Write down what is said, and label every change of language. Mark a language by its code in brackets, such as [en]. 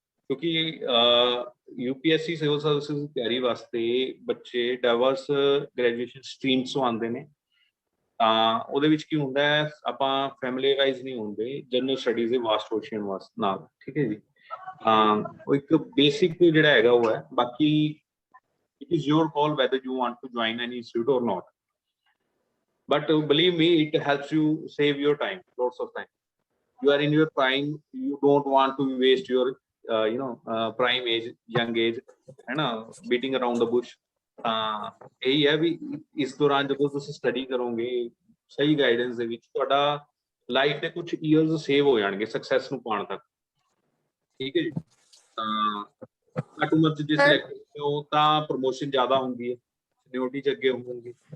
[pa] ਕਿਉਂਕਿ UPSC civil services ਦੀ ਤਿਆਰੀ ਵਾਸਤੇ ਬੱਚੇ ਡਾਇਵਰਸ ਗ੍ਰੈਜੂਏਸ਼ਨ ਸਟਰੀਮਸ ਤੋਂ ਆਉਂਦੇ ਨੇ, ਤਾਂ ਉਹਦੇ ਵਿੱਚ ਕੀ ਹੁੰਦਾ ਹੈ, ਆਪਾਂ ਫੈਮਿਲੀਰਾਈਜ਼ ਨਹੀਂ ਹੁੰਦੇ ਜਨਰਲ ਸਟੱਡੀਜ਼ ਦੇ ਵਾਸਟ ਓਸ਼ੀਅਨ ਨਾਲ, ਠੀਕ ਹੈ ਜੀ। ਉਹ ਇੱਕ ਬੇਸਿਕ ਜਿਹੜਾ ਹੈਗਾ ਉਹ ਹੈ। [en] ਬਾਕੀ it is your call whether you want to join any institute or not, but believe me, it helps you save your time, lots of time. You are in your prime, you don't want to waste your prime age, young age, [hi] है ना, [en] beating around the bush। [hi] यही है भी इस दौरान जब तुम study करोगे सही गाइडेंस [pa] ਦੇ ਵਿੱਚ, ਤੁਹਾਡਾ ਲਾਈਫ ਦੇ ਕੁਝ ਈਅਰਸ ਸੇਵ ਹੋ ਜਾਣਗੇ ਸਕਸੈਸ ਨੂੰ ਪਾਉਣ ਤੱਕ, ਠੀਕ ਹੈ ਜੀ। ਘੱਟ ਉਮਰ 'ਚ ਜੇ ਸਿਲੈਕਟ ਕਰਦੇ ਹੋ ਤਾਂ ਪ੍ਰਮੋਸ਼ਨ ਜ਼ਿਆਦਾ ਹੁੰਦੀ ਹੈ, ਸੀਨੀਅਰਟੀ 'ਚ ਅੱਗੇ ਹੋਵੋਗੇ।